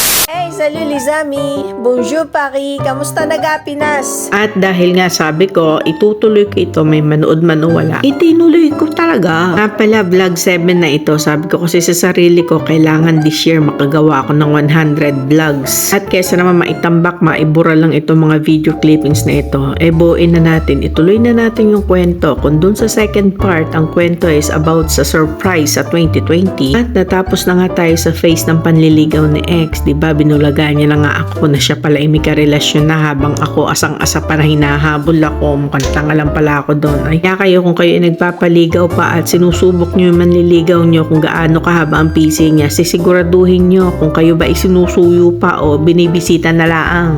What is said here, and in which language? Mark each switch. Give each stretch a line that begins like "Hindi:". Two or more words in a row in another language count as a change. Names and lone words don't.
French: Hey, salut les amis! Bonjour Paris!
Filipino: Kamusta nag-Pinas? At dahil nga sabi ko, itutuloy ko ito, may manood man o wala, itinuloy ko talaga. Nga pala, vlog 7 na ito. Sabi ko kasi sa sarili ko, kailangan
English: this year
Filipino: makagawa ako ng 100 vlogs. At kesa naman maitambak, maibura lang ito mga
English: video clippings
Filipino: na ito. Buuin na natin, ituloy na natin yung kwento. Kung dun sa
English: second part,
Filipino: ang kwento is about sa surprise sa 2020. At natapos na nga tayo sa phase ng panliligaw ni ex, diba? Binulaga niya na nga ako na siya pala ay may karelasyon na habang ako asang-asa pa na hinahabol ako. Mukhang tanga lang pala ako doon. Ay, kaya kayo kung kayo ay nagpapaligaw pa at sinusubok niyo yung manliligaw niyo kung gaano kahaba ang PC niya, sisiguraduhin niyo kung kayo ba ay sinusuyo pa o binibisita na laang.